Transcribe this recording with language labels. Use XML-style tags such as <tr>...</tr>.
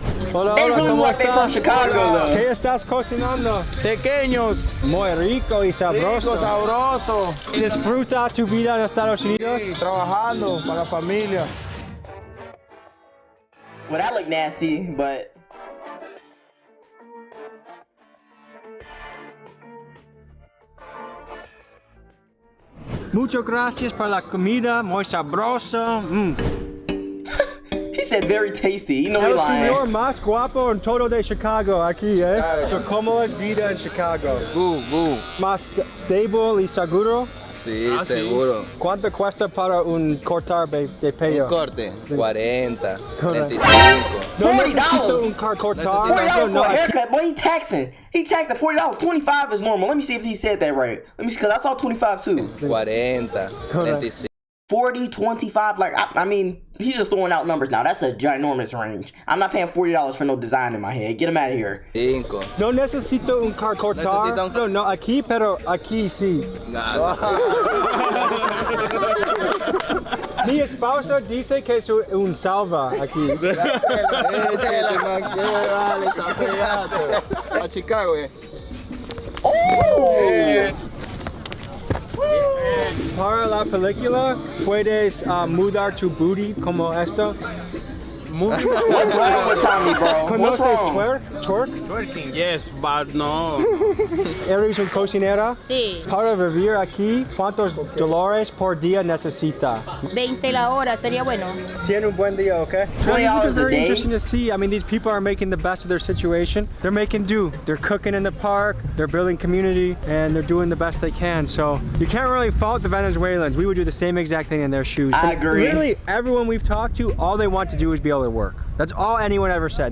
<es>Hola, ¿cómo estás? ¿Qué estás cocinando? Pequeños. Muy rico y sabroso. Sabroso. ¿Disfruta tu vida en Estados Unidos? Sí, trabajando para la familia.</es> <en>Well, that look nasty, but...</en> <es>Muchas gracias por la comida, muy sabroso.</es> <en>He said very tasty. You know he lying.</en> <es>El señor más guapo en todo de Chicago aquí, So, ¿cómo es vida en Chicago?</es> <en>Good.</en> <es>Más stable y seguro. Sí, seguro. ¿Cuánto cuesta para un cortar de pelo? Un corte, 40, $40. 35. $40</es> <en>$40 for a haircut, boy. He taxing. He taxing $40. 25 is normal. Let me see if he said that right. Let me see, because I saw 25 too. 40, 35. 40, 25, like, I mean, he's just throwing out numbers now. That's a ginormous range. I'm not paying $40 for no design in my head. Get him out of here. 5.</en> <es>No necesito un cortar. No, aquí, pero aquí sí. Mi esposa dice que es un salva aquí. A Chicago, Oh! Para la película, puedes mudar tu booty como esto.</es> <en>What's wrong with Tommy, bro? What's wrong? Twerk? Twerking, yes, but no.</en> <es>¿Eres un cocinera? Sí. Para vivir aquí, ¿cuántos dólares por día necesita? 20 la hora, sería bueno. Tiene un buen día, okay?</es> <en>$20 It's very a day? interesting to see. I mean, these people are making the best of their situation. They're making do. They're cooking in the park, they're building community, and they're doing the best they can. So you can't really fault the Venezuelans. We would do the same exact thing in their shoes. I agree. Literally everyone we've talked to, all they want to do is be able to work. That's all anyone ever said.</en>